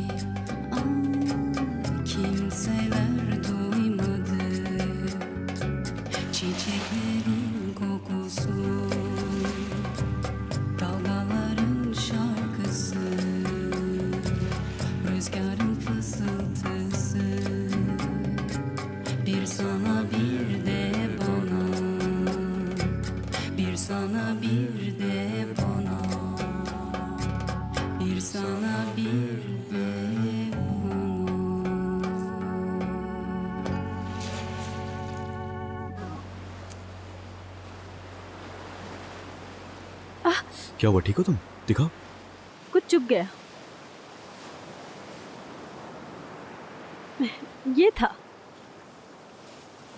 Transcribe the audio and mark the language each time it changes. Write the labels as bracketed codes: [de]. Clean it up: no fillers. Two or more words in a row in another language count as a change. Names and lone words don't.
[tr] Kimseler duymadı, çiçeklerin kokusu, dalgaların şarkısı, rüzgarın fısıltısı. Bir sana bir de bana, bir sana bir de bana, bir sana bir de bana. [hi] क्या हुआ? ठीक हो तुम? दिखाओ। कुछ चुप गया। ये था।